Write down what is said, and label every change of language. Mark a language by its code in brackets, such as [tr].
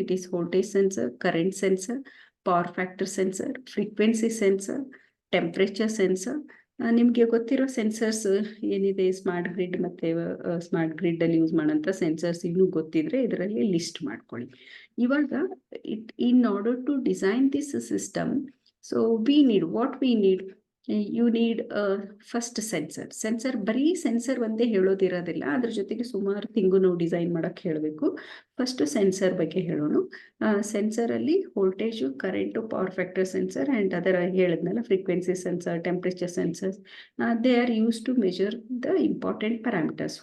[en] It is voltage sensor, current sensor, power factor sensor, frequency sensor, temperature sensor. [kn] ನಿಮಗೆ ಗೊತ್ತಿರೋ sensors ಏನಿದೆ smart grid ಮತ್ತು smart ಗ್ರಿಡ್ಡಲ್ಲಿ use ಮಾಡೋಂಥ sensors ಇನ್ನೂ ಗೊತ್ತಿದ್ರೆ ಇದರಲ್ಲಿ ಲಿಸ್ಟ್ ಮಾಡ್ಕೊಳ್ಳಿ. [en] ಇವಾಗ in order to design this system, so we need what we need. You need first sensor. [kn] ಬರೀ ಸೆನ್ಸರ್ ಒಂದೇ ಹೇಳೋದಿರೋದಿಲ್ಲ, ಅದ್ರ ಜೊತೆಗೆ ಸುಮಾರು ತಿಂಗು ನಾವು ಡಿಸೈನ್ ಮಾಡೋಕ್ಕೆ ಹೇಳಬೇಕು. ಫಸ್ಟ್ ಸೆನ್ಸರ್ ಬಗ್ಗೆ ಹೇಳೋಣ. ಸೆನ್ಸರಲ್ಲಿ voltage, current, power factor sensor and ಅದರ ಹೇಳಿದ್ನಲ್ಲ frequency sensor, temperature sensors, [en] They are used to measure the important parameters.